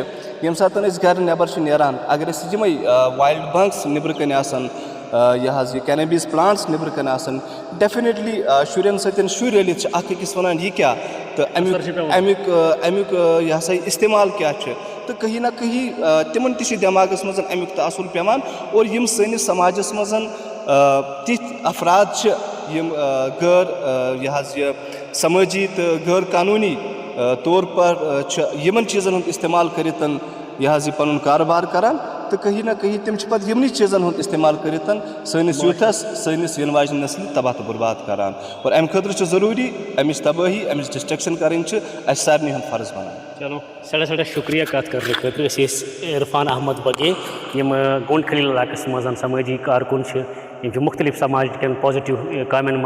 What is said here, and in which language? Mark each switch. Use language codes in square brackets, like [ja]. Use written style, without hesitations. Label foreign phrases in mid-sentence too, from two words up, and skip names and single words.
[ks] ییٚمہِ ساتہٕ أسۍ گرِ نٮ۪بر چھِ نیران اگر أسۍ یِمے وایلڈ بنٛگس نیٚبرٕ کَنۍ آسان یہِ حظ یہِ [en] cannabis plants [ks] نیٚبرٕ کَنۍ آسان ڈیفِنِٹلی شُرٮ۪ن سۭتۍ شُرۍ رٔلِتھ چھِ اکھ أکِس وَنان یہِ کیٛاہ تہٕ امیُک یہِ ہسا یہِ استعمال کیٛاہ چھُ تہٕ [ur] کہیں نہ کہیں [ks] تِمن تہِ چھِ دٮ۪ماغس منٛز امیُک تہٕ اَصُل پیوان اور یِم سٲنِس سماجس منٛز تِتھۍ افراد چھِ یِم غٲر یہِ حظ یہِ سمٲجی تہٕ غٲر قانوٗنی طور پر چھِ یِمن چیٖزن ہُنٛد استعمال کٔرِتھ یہِ حظ یہِ پنُن کاربار کران تہٕ [ur] کہیں نہ کہیں [ks] تِم چھِ پتہٕ یِمنٕے چیٖزن ہُنٛد استعمال کٔرِتھ سٲنِس یوٗتھس سٲنِس یِنہٕ واجنہِ نسلہِ تباہ تہٕ برباد کران اور امہِ خٲطرٕ چھُ ضروٗری امِچ تبٲہی امِچ ڈسٹرکشن کرٕنۍ چھِ اَسہِ سارنٕے ہُنٛد فرض بنان. چلو سٮ۪ٹھاہ شُکریہ کَتھ کَرنہٕ خٲطرٕ أسۍ ٲسۍ عرفان احمد بگے یِم گونڈ خلیل علاقس منٛز سمٲجی کارکُن چھِ یِم چھِ مختلف سماج کٮ۪ن پازِٹِو کامٮ۪ن